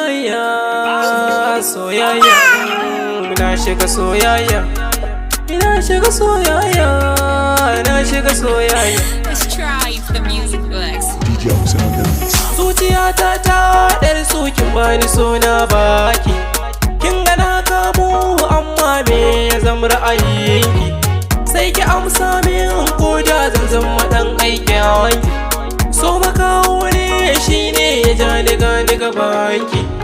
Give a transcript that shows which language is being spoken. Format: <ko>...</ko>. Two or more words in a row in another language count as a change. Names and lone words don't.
<ha>Soyayya, soyayya. Na shiga soyayya. Na shiga soyayya. Na shiga soyayya.</ha> <en>Let's try the music flex. D J Hausa on the mix.</en> <ha>Zuciyata ta ɗar so kin bani so na baki. Kin ga na kamu amma me ya zama ra'ayinki? Sai ki amsa min ko da zan zama ɗan aikin wanki. So makaho ne shi ne ya ja ni ga ni gabanki.</ha>